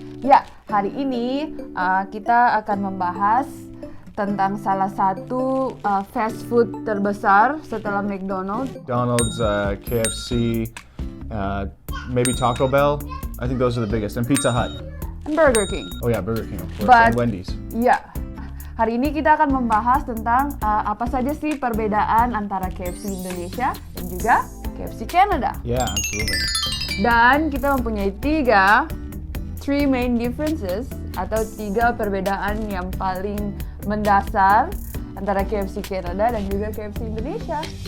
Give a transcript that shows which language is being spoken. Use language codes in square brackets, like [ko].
[id] Ya, hari ini kita akan membahas tentang salah satu fast food terbesar setelah McDonald's. [en] McDonald's, KFC, maybe Taco Bell. I think those are the biggest. And Pizza Hut. And Burger King. Oh yeah, Burger King of course. But- And Wendy's. [id] Ya, hari ini kita akan membahas tentang apa saja sih perbedaan antara KFC Indonesia dan juga KFC Canada. [en] Yeah, absolutely. [id] Dan kita mempunyai [en] three main differences [id] atau 3 perbedaan yang paling mendasar antara KFC Canada dan juga KFC Indonesia.